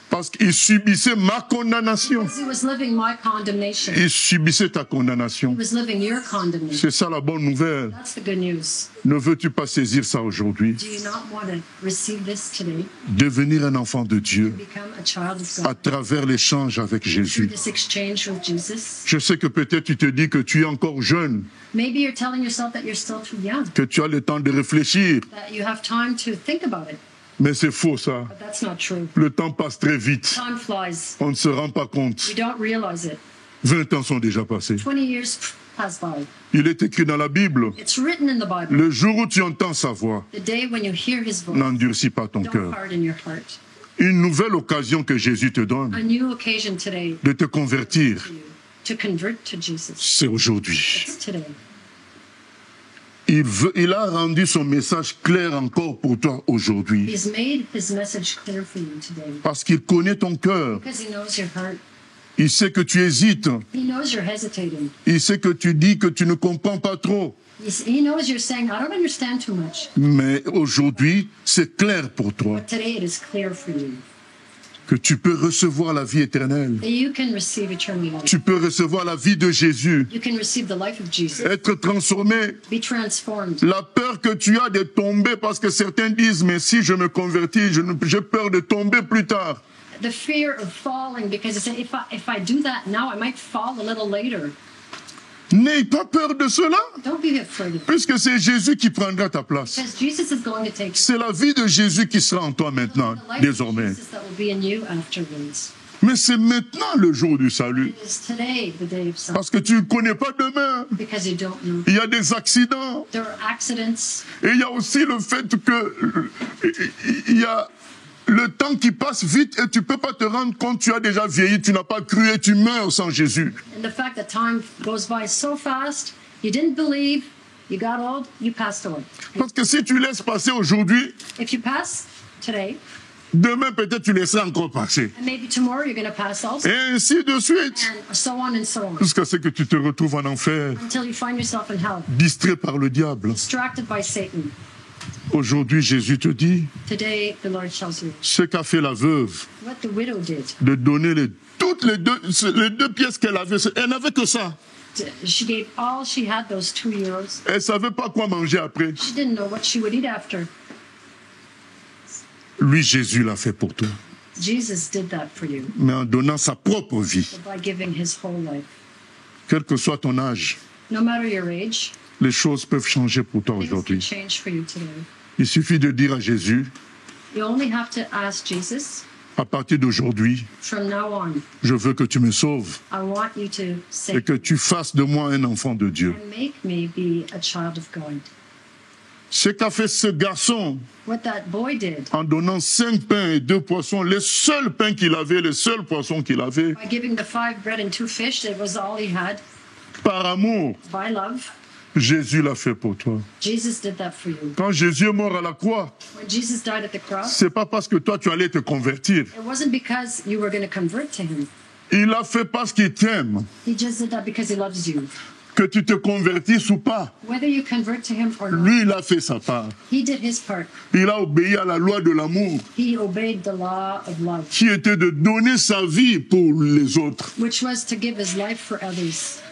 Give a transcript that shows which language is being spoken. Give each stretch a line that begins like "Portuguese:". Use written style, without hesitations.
French: parce qu'il subissait ma condamnation.
English: Because he was living my condemnation.
French: Il subissait ta
English: He
French: condamnation.
English: was living your condemnation.
French: C'est ça la bonne nouvelle.
English: That's the good news.
French: Ne veux-tu pas saisir ça aujourd'hui?
English: Do you not want to receive this today?
French: Devenir un enfant de Dieu
English: Become a child of
French: à
English: God
French: travers l'échange avec
English: through
French: Jésus.
English: this exchange with Jesus?
French: Je sais que peut-être tu te dis que tu es encore jeune,
English: Maybe you're telling yourself that you're still too young,
French: que tu as le temps de réfléchir.
English: that you have time to think about it.
French: Mais c'est faux ça.
English: But that's not true.
French: Le temps passe très vite.
English: Time flies.
French: On ne se rend pas compte.
English: We don't realize it.
French: 20 ans sont déjà passés.
English: 20 years pass by.
French: Il est écrit dans la Bible,
English: It's written in the Bible.
French: le jour où tu entends sa voix,
English: The day when you hear his voice,
French: n'endurcis pas ton
English: don't
French: cœur.
English: harden your heart.
French: Une nouvelle occasion que Jésus te
English: A
French: donne
English: new occasion today
French: de te convertir,
English: for you to convert to Jesus.
French: c'est aujourd'hui.
English: It's today.
French: Il a rendu son message clair encore pour toi aujourd'hui.
English: He's made his message clear for you today
French: Parce qu'il connaît ton cœur.
English: because he knows your heart.
French: Il sait que tu hésites.
English: He knows you're hesitating.
French: Il sait que tu dis que tu ne comprends pas trop.
English: He knows you're saying, I don't understand too much.
French: Mais aujourd'hui, c'est clair pour toi
English: But today it is clear for you
French: que tu peux recevoir la vie éternelle.
English: that you can receive eternal life.
French: Tu peux recevoir la vie de Jésus.
English: You can receive the life of Jesus.
French: Être transformé.
English: Be transformed.
French: La peur que tu as de tomber, parce que certains disent, mais si je me convertis, j'ai peur de tomber plus tard.
English: The fear of falling, because you say, if I do that now, I might fall a little later.
French: N'aie pas peur de cela,
English: Don't be afraid of it,
French: puisque c'est Jésus qui prendra ta place.
English: because Jesus is going to take you.
French: C'est la vie de Jésus qui sera en toi maintenant,
English: The life
French: désormais.
English: of Jesus that will be in you afterwards.
French: Mais c'est maintenant le jour du salut,
English: It is today the day of salvation,
French: parce que tu ne connais pas demain.
English: because you don't know.
French: Il y a des accidents,
English: There are accidents.
French: et il y a aussi le fait que il y a le temps qui passe vite et tu ne peux pas te rendre compte, tu as déjà vieilli, tu n'as pas cru et tu meurs sans Jésus.
English: And the fact that time goes by so fast, you didn't believe, you got old, you passed away.
French: Parce que si tu laisses passer aujourd'hui,
English: If you pass today,
French: demain peut-être tu laisseras encore passer.
English: and maybe tomorrow you're going to pass also,
French: Et ainsi de suite,
English: and so on and so on,
French: jusqu'à ce que tu te retrouves en enfer,
English: until you find yourself in hell,
French: distrait par le diable.
English: distracted by Satan.
French: Aujourd'hui, Jésus te dit,
English: Today, the Lord tells you
French: ce qu'a fait la veuve,
English: what the widow did.
French: de donner toutes les deux pièces qu'elle avait. Elle n'avait que ça.
English: She gave all she had, those 2 euros.
French: Elle ne savait pas quoi manger après.
English: She didn't know what she would eat after.
French: Lui, Jésus l'a fait pour toi.
English: Jesus did that for you
French: Mais en donnant sa propre vie,
English: by giving his whole life.
French: quel que soit ton âge,
English: No matter your age,
French: les choses peuvent changer pour toi
English: things can
French: aujourd'hui.
English: change for you today.
French: Il suffit de dire à Jésus,
English: You only have to ask Jesus,
French: à partir d'aujourd'hui,
English: from now on,
French: je veux que tu me sauves
English: I want you to
French: et
English: save
French: que
English: me
French: tu fasses de moi un enfant de Dieu.
English: and make me be a child of God.
French: Ce qu'a fait ce garçon
English: What that boy did
French: en donnant 5 pains et 2 poissons, les seuls pains qu'il avait, les seuls poissons qu'il avait,
English: by giving the 5 bread and 2 fish, it was all he had,
French: par amour,
English: by love.
French: Jésus l'a fait pour toi.
English: Jesus did that for you.
French: Quand Jésus est mort à la croix,
English: When Jesus died at the cross,
French: c'est pas parce que toi tu allais te convertir.
English: it wasn't because you were going to convert to him.
French: Il l'a fait parce qu'il t'aime.
English: He just did that because he loves you.
French: Que tu te convertisses ou pas,
English: Whether you convert to him or not,
French: lui il a fait sa part.
English: he did his part.
French: Il a obéi à la loi de l'amour,
English: He obeyed the law of love,
French: qui était de donner sa vie pour les autres.
English: which was to give his life for others.